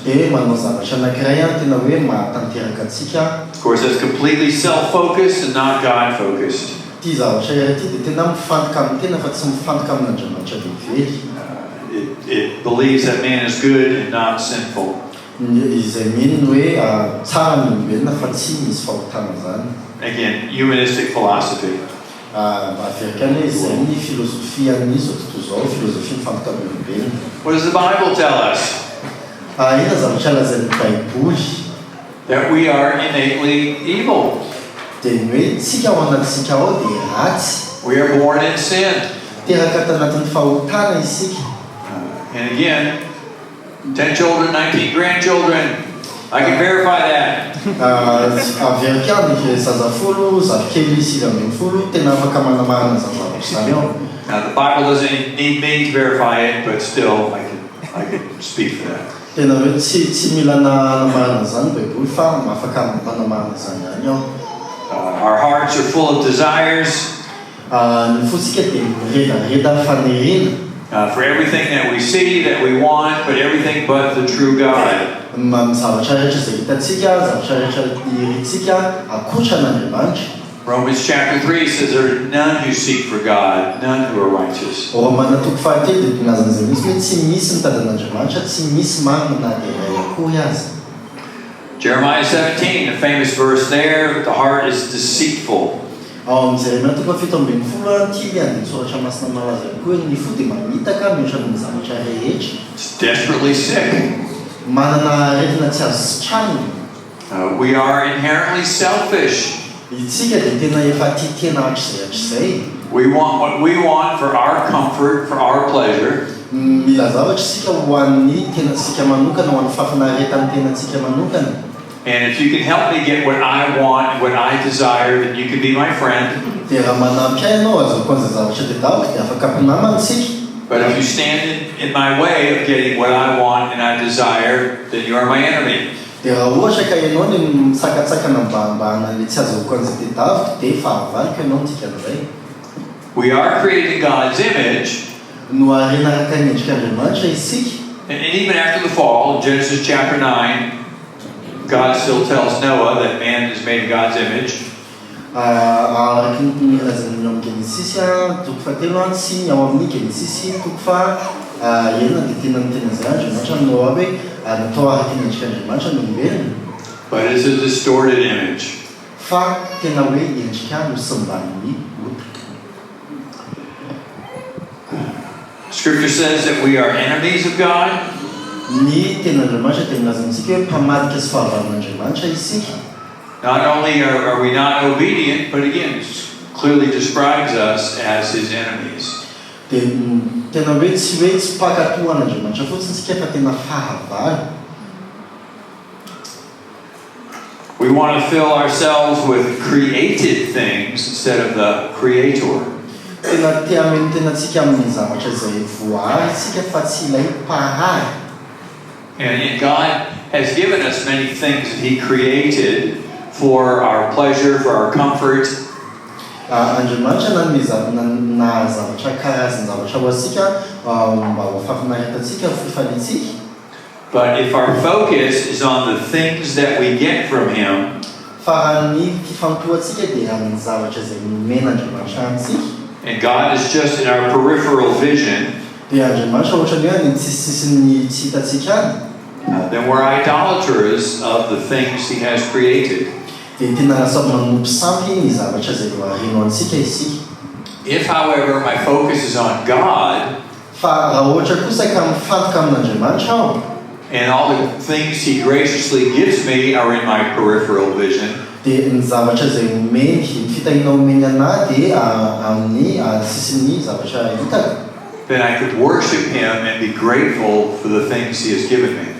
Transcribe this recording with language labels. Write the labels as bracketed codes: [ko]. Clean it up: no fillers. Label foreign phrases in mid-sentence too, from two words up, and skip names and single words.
[en] Of course, that's completely self-focused and not God-focused. It believes that man is good and not sinful. [mg] izay mino hoe tsara ny olombelona fa tsy misy fahotana zany. [en] Again, humanistic philosophy. [mg] Afrikany hoe izay ny filozofian'ny zao tontolo zao, filozofian'ny fampitan'ny olombelona. [en] What does the Bible tell us? [mg] Ina zavatra lazain'ny Baiboly [en] That we are innately evil. [mg] dia ny hoe tsika ao anatsika ao dia ratsy. [en] We are born in sin. [mg] Teraka tanatin'ny fahotana isika. [en] And again, 10 children, 19 grandchildren. I can verify that. [mg] Averikany zazafolo, zavikely 7 tena afaka manamarina zazavako zany ao. [en] Now, the Bible doesn't need me to verify it, but still, I can speak for that. [mg] Tena hoe tsy mila namarina zany Baiboly fa afaka manamarina zany ihany ao. [en] Our hearts are full of desires. [mg] Ny fotsika dia miredareda fanerina. [en] For everything that we see, that we want, but everything but the true God. [mg] Zavatra rehetra izay hitatsika, zavatra rehetra iritsika akoatran'Andriamanitra. [en] Romans chapter 3 says there are none who seek for God, none who are righteous. [mg] Romana 3:7 dia pinazana izay mihitsy hoe tsy misy mitady an'Andriamanitra, tsy misy marina na dia iray akory azy. [en] Jeremiah 17, the famous verse there, the heart is deceitful. [mg] Ao amin'ny Jeremia 7:12 ty ny soratra masina malaza koa ny fo dia mamitaka mihoatra amin'ny zavatra rehetra. [en] It's desperately sick. [mg] Manana aretina tsy azo sitrahana. [en] We are inherently selfish. [mg] Itsika dia tena efa titena hatr'izay. [en] We want what we want for our comfort, for our pleasure. [mg] Mila zavatra isika ho an'ny tenantsika manokana, ho an'ny fafinaretan'ny tenantsika manokana. [en] And if you can help me get what I want, what I desire, then you can be my friend. [mg] Dia raha manampy ahy ianao azoko an'izay zavatra tadiaviko dia afaka ampinamantsika. [en] But if you stand in my way of getting what I want and I desire, then you are my enemy. [mg] Dia raha ohatra ka ianao ny misakatsakana mba hanale tsy azoko an'izay tadiaviko dia fahavalika ianao ntikan'izay. [en] We are created in God's image. [mg] No harena araka ny endrik'Andriamanitra isika. [en] And even after the fall, in Genesis chapter 9, God still tells Noah that man is made in God's image. [mg] Araky ny lazany amin'ny Genesis 3 sy ao amin'ny Genesis 3 enina dia tena nitenazay Andriamanitra ny Noa hoe natao araky ny endrik'Andriamanitra ny olombelona. [en] But it's a distorted image. [mg] Fa tena hoe endrika nosimban'ny ota. [en] Scripture says that we are enemies of God. [mg] Ny ten'Andriamanitra dia milazantsika hoe mpamadika sy fahavalon'Andriamanitra isika. [en] Not only are we not obedient, but again, it clearly describes us as his enemies. [mg] Dia tena hoe tsy mpakatohan'Andriamanitra fotsiny isika fa tena fahavalo. [en] We want to fill ourselves with created things instead of the creator. [mg] Tena tiameny tenantsika amin'ny zavatra izay voahary isika fa tsy ilay mpahary. [en] And God has given us many things that he created for our pleasure, for our comfort. [mg] Andriamanitra na zavatra karazan-zavatra ho asika mba ho fafinaretatsika fifalitsika. [en] But if our focus is on the things that we get from him, [mg] fa ny fifantohatsika dia amin'ny zavatra izay nomen'Andriamanitra antsika. [en] And God is just in our peripheral vision, [mg] Dia Andriamanitra ohatran'ny hoe ny tsisitsisiny tsy hitatsika any. [en] Then we're idolaters of the things he has created. [mg] Dia tena lasa manompo sampy ny zavatra izay voarino antsika isika. [en] If, however, my focus is on God, [mg] Fa raha ohatra kosa ka mifantoka amin'Andriamanitra aho, [en] and all the things he graciously gives me are in my peripheral vision, [mg] dia ny zavatra izay omeny, ny fitahina omeny anahy dia amin'ny sisin'ny zavatra hitako. [en] then I could worship him and be grateful for the things he has given me.